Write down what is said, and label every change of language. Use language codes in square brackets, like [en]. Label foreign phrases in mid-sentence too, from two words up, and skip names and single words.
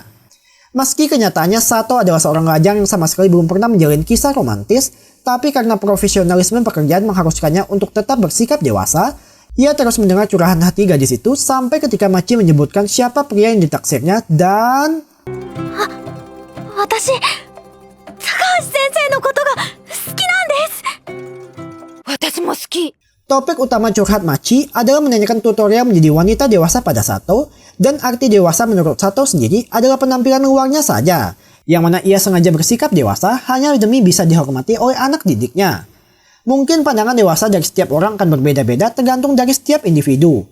[id] Meski kenyataannya Sato adalah seorang lajang yang sama sekali belum pernah menjalin kisah romantis, tapi karena profesionalisme pekerjaan mengharuskannya untuk tetap bersikap dewasa, ia terus mendengar curahan hati gadis itu sampai ketika Machi menyebutkan siapa pria yang ditaksirnya dan... [ja] 私、高橋先生のことが好きなんです。私も好き。 [id] Topik utama curhat Machi adalah menanyakan tutorial menjadi wanita dewasa pada Sato, dan arti dewasa menurut Sato sendiri adalah penampilan luarnya saja, yang mana ia sengaja bersikap dewasa hanya demi bisa dihormati oleh anak didiknya. Mungkin pandangan dewasa dari setiap orang akan berbeda-beda tergantung dari setiap individu.